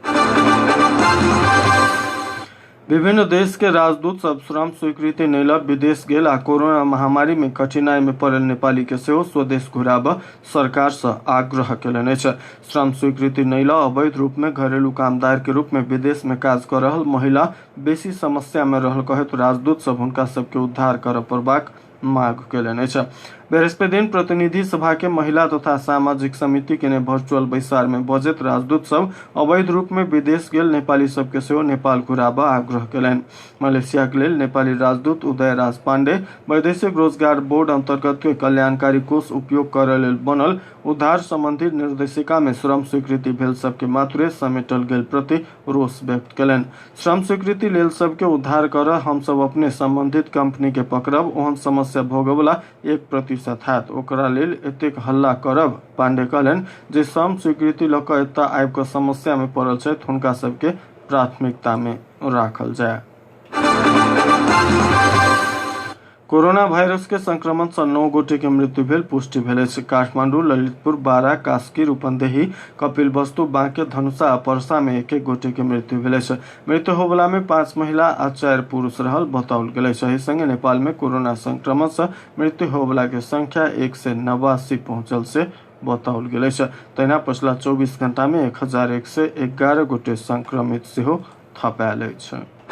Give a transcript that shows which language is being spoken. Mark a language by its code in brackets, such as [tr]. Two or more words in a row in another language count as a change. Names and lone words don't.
[mai] विभिन्न देश के राजदूत सब श्रम स्वीकृति नै ल विदेश गेल आ कोरोना महामारी में कठिनाई में पड़ल नेपाली के सेहो स्वदेश घुराब सरकार से आग्रह केलनि अछि। श्रम स्वीकृति नै ल अवैध रूप में घरेलू कामदार के रूप में विदेश में काज कर रहल महिला बेसी समस्या में रहल कहत राजदूत सब हुनका सबके उद्धार कर पड़बाक मांग केलनि अछि। बृहस्पति दिन प्रतिनिधि सभा के महिला तथा सामाजिक समिति के वर्चुअल बैसार में बजैत राजदूत सब अवैध रूप में विदेश गेल नेपाली सबके सेहो नेपाल घुराब आग्रह केलनि। मलेशिया के लेल नेपाली राजदूत उदय राज पांडे वैदेशिक रोजगार बोर्ड अंतर्गत के कल्याणकारी कोष उपयोग करय लेल बनल उद्धार संबंधी निर्देशिका में श्रम स्वीकृति भेल सबके मात्रे समेटल गेल प्रति रोष व्यक्त केलनि। श्रम स्वीकृति लेल सबके उद्धार कर हम सब अपने संबंधित कंपनी के पकड़ब ओहन समस्या भोगवला 1% हैत ओकरा लेल एतेक हल्ला करब। पांडे कहलनि जे श्रम स्वीकृति ल क एतय आबि क समस्या में पड़ल छथि हुनका सबके प्राथमिकता में राखल जाय। कोरोना वायरस के संक्रमण से 9 गोटे के मृत्यु भेल पुष्टि भेल अछि। काठमांडू, ललितपुर, बारा, कास्की, रूपन्देही, कपिलवस्तु, बांके, धनुषा आ पर्सा में 1-1 गोटे के मृत्यु भेल अछि। मृत्यु होबला में 5 महिला आ 4 पुरुष रहल बताओल गेल अछि। एहि संगे नेपाल में कोरोना संक्रमण से मृत्यु होबला के संख्या 189 पहुंचल से बताओल गेल अछि। तहिना पछिला 24 घंटा में 1111 गोटे संक्रमित सेहो थप आयल अछि।